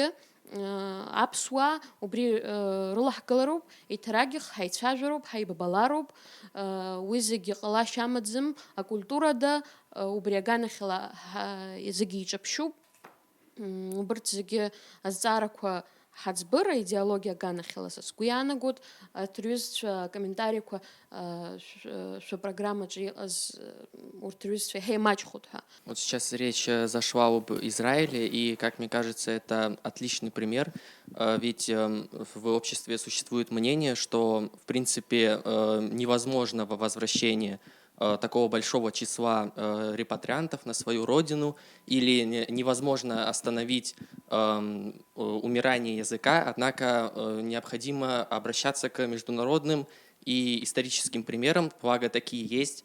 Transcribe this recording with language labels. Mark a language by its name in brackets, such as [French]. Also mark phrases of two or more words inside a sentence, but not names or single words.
[Abkhazian] аԥсуаа убри рылаҳкылароуп, еиҭарагьых ҳаицәажәароуп, ҳаибабалароуп, уи зегьы ҟалашьа амаӡам, акультурада убри аганахьала зегьы иҿаԥшьуп, убарҭ зегьы азҵаарақәа ҳаӡбыр аидеологиа аганахьала са сгәы иаанагоит, аҭырҩызцәа акомментариқәа шәапрограммаҿы иҟаз урҭ рҩызцәа иҳаимаҷхоит ҳәа. [Russian] Вот сейчас речь зашла об Израиле, и, как мне кажется, это отличный пример, ведь в обществе существует мнение, что, в принципе, невозможно возвращение такого большого числа репатриантов на свою родину, или невозможно остановить умирание языка, однако необходимо обращаться к международным и историческим примерам, благо такие есть.